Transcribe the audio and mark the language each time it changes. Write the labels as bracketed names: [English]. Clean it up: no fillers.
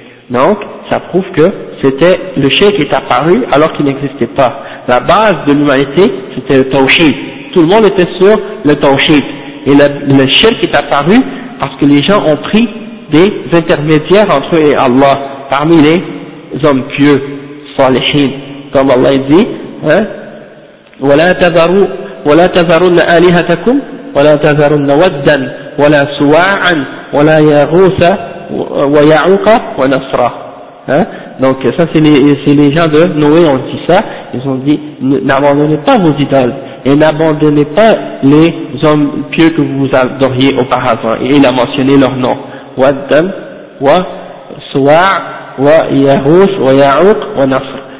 [French] Donc, ça prouve que c'était le shirk est apparu alors qu'il n'existait pas. La base de l'humanité, c'était le tawhid. Tout le monde était sur le tawhid. Et le shirk est apparu parce que les gens ont pris des intermédiaires entre eux et Allah parmi les hommes pieux, salihin. Comme Allah dit, hein, [Arabic] وَلَا تَذَرُنَّ آلِهَتَكُمْ وَلَا تَذَرُنَّ وَدًّا وَلَا سُوَاعًا وَلَا يَغُوثَ وَيَعُوقَ وَنَصْرًا. [French] Hein? Donc ça c'est les gens de Noé ont dit ça. Ils ont dit, n'abandonnez pas vos idoles. et n'abandonnez pas les hommes pieux que vous adoriez auparavant. Et il a mentionné leurs noms. Waddam, wa Suwa', wa Yahous, wa Ya'ouk, wa Nasr.